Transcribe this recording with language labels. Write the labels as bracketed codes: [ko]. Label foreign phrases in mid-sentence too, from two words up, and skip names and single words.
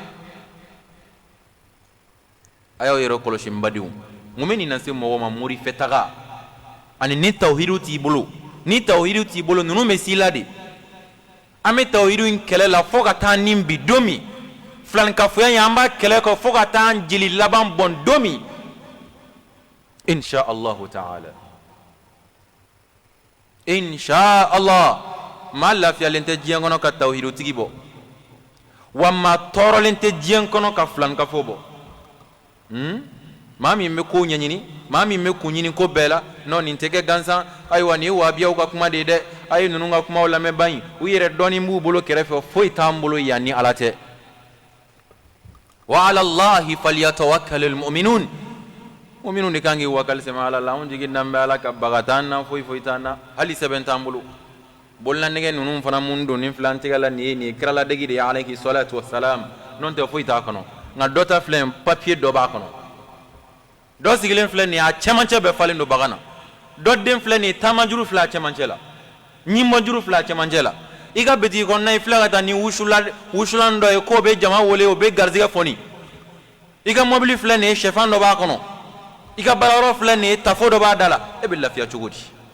[bm] a y'aw yɛrɛ kɔlɔsi n badenw mun bɛ nin lase mɔgɔ ma morifɛ taga ani ni tawhidu t'i bolo ni tawhidu t'i bolo ninnu bɛ s'i la de an bɛ tawhidu in kɛlɛ la fo ka taa nin bi don min filankafoya in an b'a kɛlɛ kɔ fo ka taa an jeli laban bɔn don min [ar] إن شاء الله تعالى إن شاء الله [bm] maa lafiyalen tɛ diɲɛ kɔnɔ ka tawhidu tigi bɔ wa maa tɔɔrɔlen tɛ diɲɛ kɔnɔ ka filankafo bɔ maa min bɛ ko ɲɛɲini maa min bɛ kun ɲini ko bɛɛ la non nin tɛ kɛ gansan ayiwa nin ye wahabiyaw ka kuma de ye dɛ a ye ninnu ka kumaw lamɛn ba in u yɛrɛ dɔɔnin b'u bolo kɛrɛfɛ foyi t'an bolo yan ni Ala tɛ [ar] وعلى الله فليتوكل المؤمنون [bm] mu'minun de kan k'i wakali sɛmɛ Ala la anw jigi dan bɛ Ala ka baga t'an na foyi t'an na hali sɛbɛn t'an bolo bolilanɛgɛ ninnu fana mun don nin filan tigɛ la nin ye kiraladegi de ye [ar] عليه الصلاة والسلام [bm] n'o tɛ foyi t'a kɔnɔ nka dɔ ta filɛ papier dɔ b'a kɔnɔ dɔ sigilen filɛ nin ye a cɛmancɛ bɛɛ falen don bagan na dɔ den filɛ nin ye taamajuru filɛ a cɛmancɛ la ɲimajuru filɛ a cɛmancɛ la i ka bitigi kɔnɔna i filɛ ka taa ni wusulan dɔ ye k'o bɛ jama wele o bɛ garizigɛ fɔni i ka mobili filɛ nin ye sɛfan dɔ b'a kɔnɔ i ka baarayɔrɔ filɛ nin ye tafo dɔ b'a da la e bɛ lafiya cogo di